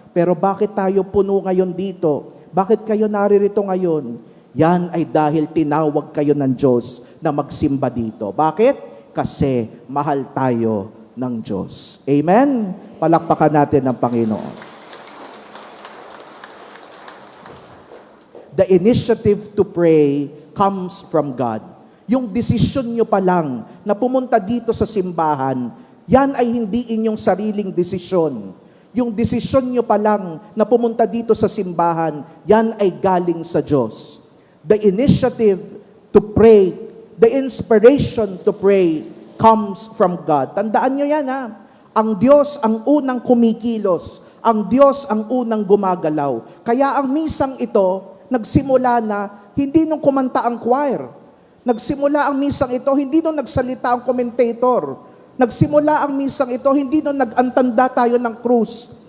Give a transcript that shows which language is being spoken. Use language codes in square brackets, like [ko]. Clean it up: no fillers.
[tl] Pero bakit tayo puno ngayon dito? Bakit kayo naririto ngayon? Yan ay dahil tinawag kayo ng Diyos na magsimba dito. Bakit? Kasi mahal tayo ng Diyos. Amen? Palakpakan natin ang Panginoon. [en] The initiative to pray comes from God. [tl] Yung desisyon nyo pa lang na pumunta dito sa simbahan, yan ay hindi inyong sariling desisyon. Yung desisyon nyo pa lang na pumunta dito sa simbahan, yan ay galing sa Diyos. [en] The initiative to pray, the inspiration to pray comes from God. [tl] Tandaan nyo yan Ang Diyos ang unang kumikilos. Ang Diyos ang unang gumagalaw. Kaya ang misang ito, nagsimula na hindi nung kumanta ang choir. Nagsimula ang misang ito, hindi nung nagsalita ang commentator. Nagsimula ang misang ito, hindi nung nag-antanda tayo ng krus.